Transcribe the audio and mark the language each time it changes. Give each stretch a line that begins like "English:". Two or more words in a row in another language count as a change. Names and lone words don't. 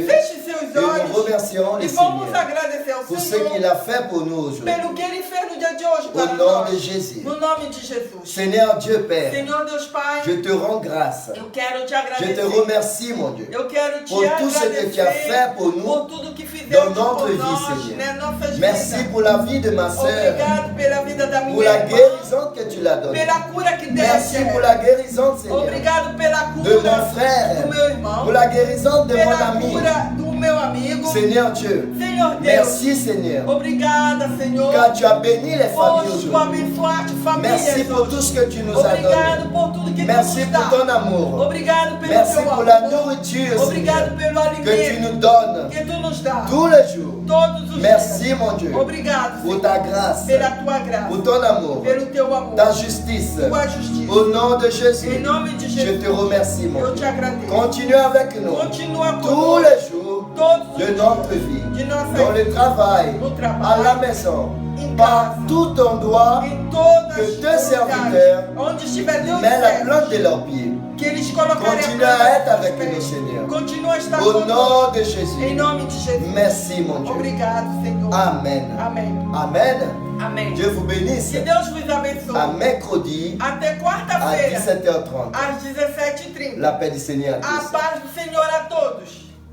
Portuguese: Feche seus
French: et nous
Portuguese: olhos
French: remercions
Portuguese: e
French: le
Portuguese: vamos
French: Seigneur
Portuguese: agradecer ao
French: pour ce
Portuguese: Senhor
French: qu'il a fait pour nous aujourd'hui.
Portuguese: pelo que Ele fez no dia de hoje
French: Au
Portuguese: para
French: nom
Portuguese: nós.
French: de Jésus.
Portuguese: No nome de Jesus.
French: Seigneur Dieu Père,
Portuguese: Senhor Deus Pai,
French: je te rends grâce.
Portuguese: eu quero te
French: Je
Portuguese: agradecer.
French: te remercie, mon Dieu,
Portuguese: Eu quero te
French: pour tout ce que tu as
Portuguese: agradecer
French: fait pour nous
Portuguese: por tudo que fizemos
French: dans notre
Portuguese: por
French: vie,
Portuguese: nós,
French: Seigneur.
Portuguese: nas nossas
French: Merci
Portuguese: vidas.
French: pour la vie de ma sœur,
Portuguese: Obrigado pela vida da
French: pour
Portuguese: minha
French: la
Portuguese: irmã,
French: guérison que tu l'as donnée.
Portuguese: pela cura que
French: Merci
Portuguese: deste.
French: pour la guérison, Seigneur,
Portuguese: Obrigado pela
French: de
Portuguese: cura
French: mon frère,
Portuguese: do meu irmão,
French: pour la guérison de mon
Portuguese: pela
French: ami.
Portuguese: cura do meu amigo.
French: Seigneur Dieu,
Portuguese: Senhor Deus,
French: merci Seigneur,
Portuguese: obrigada, Senhor,
French: car tu as béni les familles
Portuguese: por tu
French: aujourd'hui.
Portuguese: abençoar-te famílias
French: Merci pour
Portuguese: hoje.
French: tout ce que tu nous as donné.
Portuguese: Obrigado por tudo que
French: Merci
Portuguese: tu nos
French: pour
Portuguese: dá.
French: ton amour.
Portuguese: Obrigado pelo
French: Merci
Portuguese: teu
French: pour la
Portuguese: amor.
French: nourriture,
Portuguese: Obrigado
French: Seigneur,
Portuguese: pelo
French: que tu
Portuguese: alimento
French: nous donnes
Portuguese: que tu nos dá
French: tous les jours.
Portuguese: todos os
French: Merci,
Portuguese: dias.
French: mon Dieu,
Portuguese: Obrigado,
French: pour
Portuguese: Senhor,
French: ta grâce,
Portuguese: pela tua graça,
French: pour ton amour,
Portuguese: pelo teu amor,
French: ta justice.
Portuguese: tua justiça.
French: Au nom de
Portuguese: Em
French: Jésus,
Portuguese: nome de
French: je
Portuguese: Jesus,
French: te remercie, mon
Portuguese: eu
French: Dieu.
Portuguese: te agradeço.
French: Continue avec nous
Portuguese: Continua
French: tous
Portuguese: conosco
French: les jours
Portuguese: todos os
French: de
Portuguese: dias
French: notre vie,
Portuguese: de nossa
French: dans
Portuguese: vida,
French: le travail,
Portuguese: no
French: à
Portuguese: trabalho,
French: la maison,
Portuguese: em
French: par
Portuguese: casa,
French: tout endroit,
Portuguese: em todas
French: que
Portuguese: as
French: tes serviteurs
Portuguese: lugares, onde estiver Deus
French: mets la
Portuguese: servos,
French: plante de leurs pieds.
Portuguese: que eles colocarem
French: Continue
Portuguese: a
French: à
Portuguese: planta
French: être
Portuguese: dos
French: avec
Portuguese: pés.
French: nous, Seigneur.
Portuguese: Continua a estar
French: Au
Portuguese: conosco.
French: nom de
Portuguese: Em
French: Jésus.
Portuguese: nome de Jesus.
French: Merci, mon Dieu.
Portuguese: Obrigado, Senhor.
French: Amen.
Portuguese: Amém.
French: Amen.
Portuguese: Amém.
French: Dieu vous bénisse.
Portuguese: Que Deus vos abençoe.
French: À mercredi
Portuguese: Até
French: à
Portuguese: quarta-feira,
French: 17h30.
Portuguese: às 17h30.
French: La paix du Seigneur à
Portuguese: A
French: tous.
Portuguese: paz do Senhor a todos.